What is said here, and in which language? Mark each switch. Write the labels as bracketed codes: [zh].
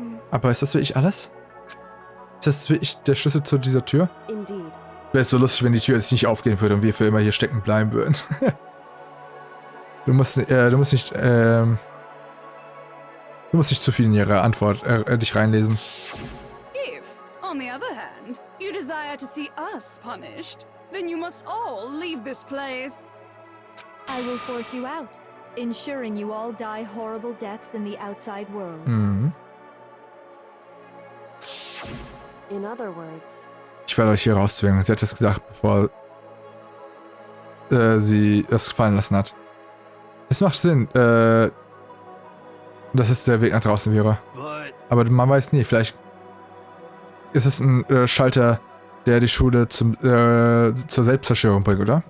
[de] Aber ist das wirklich alles? Ist das wirklich der Schlüssel zu dieser Tür? Wäre es so lustig, wenn die Tür jetzt nicht aufgehen würde und wir für immer hier stecken bleiben würden. Du musst nicht zu viel in ihre Antwort dich reinlesen. [en] If, on the other hand, you desire to see us punished, then you must all leave this place. I will force you out, ensuring you all die horrible deaths in the outside world. Mhm. In other words. [de] Ich werde euch hier rauszwingen. Sie hat das gesagt, bevor sie es fallen lassen hat. Es macht Sinn, dass es der Weg nach draußen wäre. Aber man weiß nie, vielleicht ist es ein Schalter, der die Schule zur Selbstzerstörung bringt, oder?